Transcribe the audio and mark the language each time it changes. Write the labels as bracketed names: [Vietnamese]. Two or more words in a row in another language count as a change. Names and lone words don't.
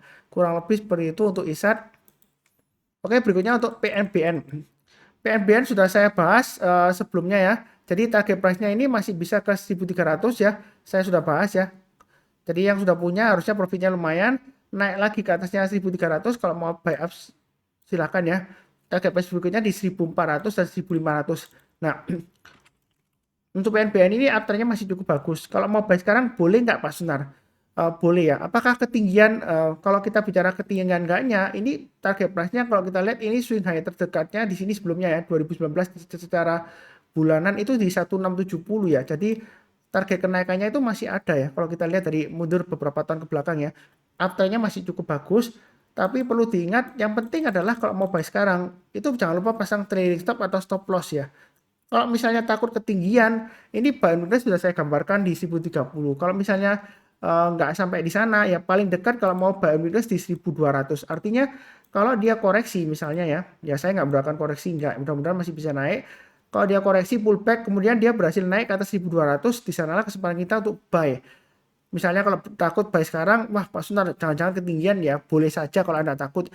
[Indonesian] Kurang lebih seperti itu untuk ISAT. Oke, berikutnya untuk PNBN. PNBN sudah saya bahas sebelumnya ya. Jadi [English] target price-nya [Indonesian] ini masih bisa ke 1.300 ya. Saya sudah bahas ya. Jadi yang sudah punya harusnya profitnya lumayan. Naik lagi ke atasnya 1.300. Kalau mau [English] buy up [Indonesian] silakan ya. [English] Target price [Indonesian] berikutnya di 1.400 dan 1.500. Nah, untuk PNBN ini uptrendnya masih cukup bagus. Kalau mau buy sekarang boleh nggak Pak Sunar? Boleh ya. Apakah ketinggian, kalau kita bicara ketinggian enggaknya, ini [English] target price-nya [Indonesian] kalau kita lihat ini [English] swing high [Indonesian] terdekatnya di sini sebelumnya ya, 2019 secara bulanan itu di 1670 ya. Jadi target kenaikannya itu masih ada ya. Kalau kita lihat dari mundur beberapa tahun ke belakang ya, uptrendnya masih cukup bagus. Tapi perlu diingat, yang penting adalah kalau mau buy sekarang, itu jangan lupa pasang [English] trailing stop [Indonesian] atau [English] stop loss [Indonesian] ya. Kalau misalnya takut ketinggian, ini [English] buy and weakness [Indonesian] sudah saya gambarkan di 1030. Kalau misalnya nggak sampai di sana, ya paling dekat kalau mau [English] buy and weakness [Indonesian] di 1200. Artinya kalau dia koreksi misalnya ya saya nggak berangkat koreksi, nggak, mudah-mudahan masih bisa naik. Kalau dia koreksi pullback, kemudian dia berhasil naik ke atas 1200, di sanalah kesempatan kita untuk buy. Misalnya kalau takut buy sekarang, wah Pak Sunar jangan-jangan ketinggian ya, boleh saja kalau Anda takut.